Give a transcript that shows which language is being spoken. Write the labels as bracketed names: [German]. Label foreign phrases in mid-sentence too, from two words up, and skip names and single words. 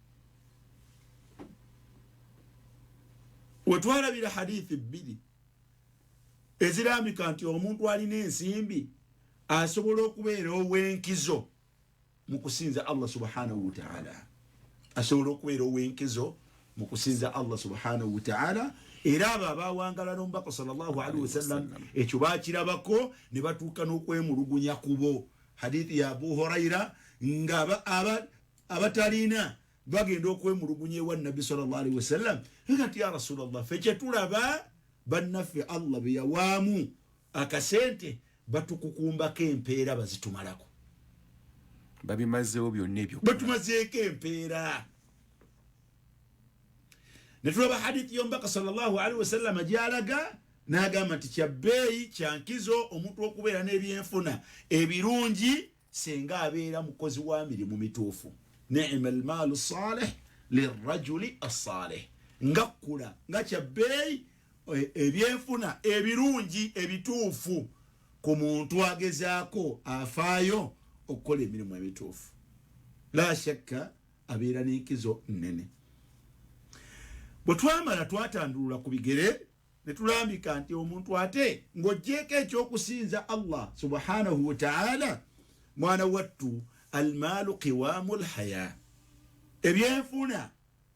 [Ganda] Wetwalabira hadithi bbiri ezirambika nti omuntu alina ensimbi asobola okubeera ow'enkizo mu kusinza Allah [Arabic] سبحانه وتعالى. [Ganda] Asobola okubeera ow'enkizo mu kusinza Allah [Arabic] سبحانه وتعالى. [Ganda] Era abo abaawangala n'omubaka [Arabic] صلى الله عليه وسلم [Ganda] ekyo baakirabako ne batuuka n'okwemulugunya kubo. Hadithi ya Abu Huraira nga abatalina bagenda okwemulugunya ewa Nabbi [Arabic] صلى الله عليه وسلم [Ganda] nti [Arabic] يا رسول الله [Ganda] ffe kyetulaba bannaffe Allah be yawaamu akasente batukukumbako empeera bazitumalako. Babimazeewo byonna ebyo batumazeeko empeera. Ne tulaba hadithi y'omubaka [Arabic] صلى الله عليه وسلم [Ganda] gy'alaga n'agamba nti kyabbeeyi kyankizo omuntu okubeera n'ebyenfuna ebirungi senga abeera mukozi wa mirimu mituufu. [Arabic] نعم المال الصالح للرجل الصالح. [Ganda] Nga kkula nga kyabbeeyi ebyenfuna ebirungi ebituufu ku muntu agezaako afaayo okukola emirimu emituufu. [Arabic] لا شك [Ganda] abeera n'enkizo nnene. Bwe twamala twatandulula ku bigere ne tulambika nti omuntu ate ng'oggyeko ekyokusinza Allah [Arabic] سبحانه وتعالى, [Ganda] mwana wattu [Arabic] المال قوام الحياة.